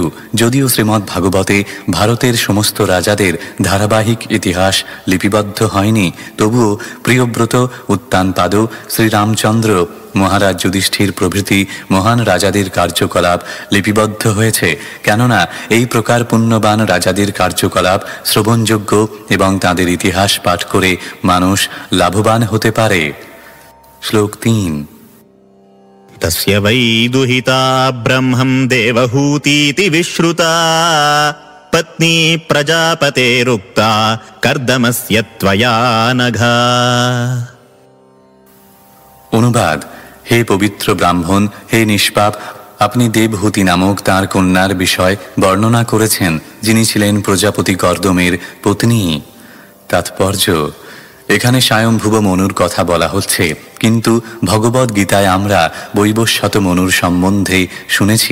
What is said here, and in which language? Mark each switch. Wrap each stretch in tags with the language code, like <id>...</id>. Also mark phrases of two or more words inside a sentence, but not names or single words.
<bn>যদিও শ্রীমদ্ ভাগবতে ভারতের সমস্ত রাজাদের ধারাবাহিক ইতিহাস লিপিবদ্ধ হয়নি, তবুও প্রিয়ব্রত, উত্তানপাদ, শ্রীরামচন্দ্র, মহারাজ যুধিষ্ঠির প্রভৃতি মহান রাজাদের কার্যকলাপ লিপিবদ্ধ হয়েছে। কেননা এই প্রকার পুণ্যবান রাজাদের কার্যকলাপ শ্রবণযোগ্য এবং তাদের ইতিহাস পাঠ করে মানুষ লাভবান হতে পারে। শ্লোক 3।</bn> <sa>तस्य वै दुहिता ब्रह्मं देवहूतीति विश्रुता पत्नी प्रजापतेरुक्ता कर्दमस्य त्वया नघा।</sa> <bn>অনুবাদ। হে পবিত্র ব্রাহ্মণ, হে নিষ্পাপ, আপনি দেবহূতি নামক তাঁর কন্যার বিষয় বর্ণনা করেছেন, যিনি ছিলেন প্রজাপতি কর্দমের পত্নী। তাৎপর্য: এখানে স্বয়ংভুব মনুর কথা বলা হচ্ছে, কিন্তু ভগবদ্ গীতায় আমরা বৈবস্বত মনুর সম্বন্ধে শুনেছি।</bn>